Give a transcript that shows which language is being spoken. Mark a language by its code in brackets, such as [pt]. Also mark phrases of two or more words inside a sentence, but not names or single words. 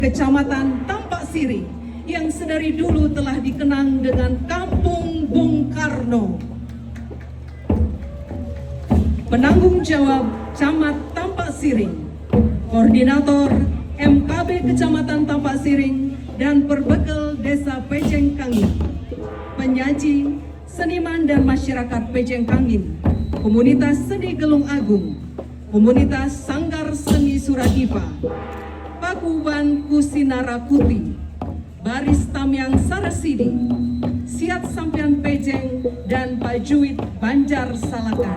[id] Kecamatan Tampak Siring yang sedari dulu telah dikenang dengan Kampung Bung Karno. Penanggung jawab Camat Tampak Siring, Koordinator MKB Kecamatan Tampak Siring dan Perbekel Desa Pejeng Kangin, penyaji, seniman dan masyarakat Pejeng Kangin, komunitas seni Gelung Agung, komunitas Sanggar Seni Suradipa, Pakuban Kusinara Kuti, Baris Tamyang Sarasidi, Siat Sampian Pejeng, dan Pak Juit Banjar Salakan.